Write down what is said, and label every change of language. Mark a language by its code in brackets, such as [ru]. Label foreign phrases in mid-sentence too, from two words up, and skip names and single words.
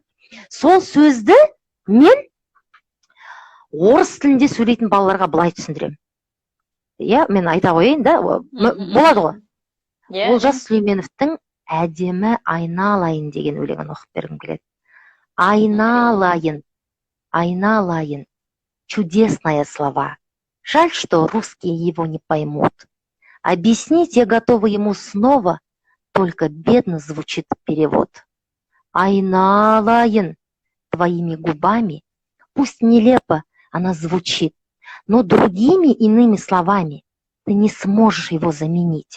[kk] Сол сөзді мен орыс тілінде сөйлейтін балаларға былай түсіндіремін. Мен айта қояйын да, болады ғой. Олжас Сүлейменовтің әдемі айналайын деген өлеңін оқып бергім келеді. Айналайын, айналайын, [ru] чудесные слова. Жаль, что русские его не поймут. Объяснить я готова ему снова, только бедно звучит перевод. Айналайын, твоими губами, пусть нелепо она звучит, но другими иными словами ты не сможешь его заменить.